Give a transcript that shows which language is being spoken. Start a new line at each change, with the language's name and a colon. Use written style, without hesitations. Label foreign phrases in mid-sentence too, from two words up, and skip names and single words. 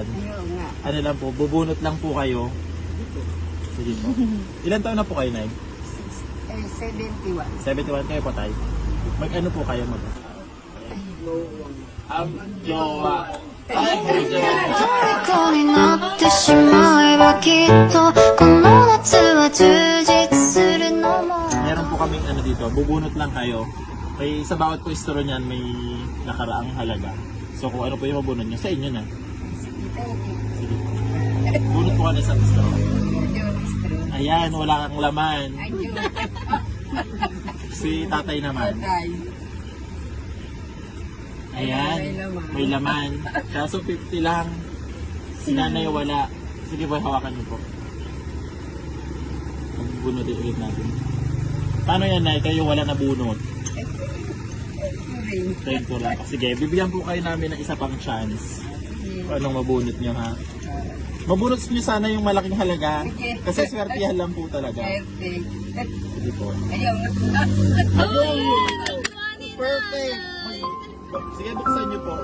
Filipino: Ayaw nga. Ano lang po, bubunot lang po kayo. Sige po. Ilan taon na po kayo, Nay? 71. 71 kayo po, Tay. Mag-ano po kayo mag Ang jowa. Ay, may jowa.
Japanese: 虜になってしまえばきっとこの夏は充実するのも
Filipino: Meron po kaming ano dito, bubunot lang kayo. May sa bawat po istro niyan may nakaraang halaga. So kung ano po yung mabunot niyo, sa inyo na. Sige po. Bunot po ka na sa istro. Ayan, wala kang laman. Si tatay naman. Ayan, may laman. Kaso 50 lang. Si nanay wala. Sige po, hawakan niyo po. Bunutin ulit natin. Paano yan, Nay? Kayo wala na bunot.
English: Thank you
Filipino: lang. Sige, bibigyan po kayo namin ng isa pang chance. Kung anong mabunot nyo, ha? Mabunot nyo sana yung malaking halaga. Kasi swertihan lang po talaga. Sige po. Ayaw nga. Perfect! Sige, buksan nyo po.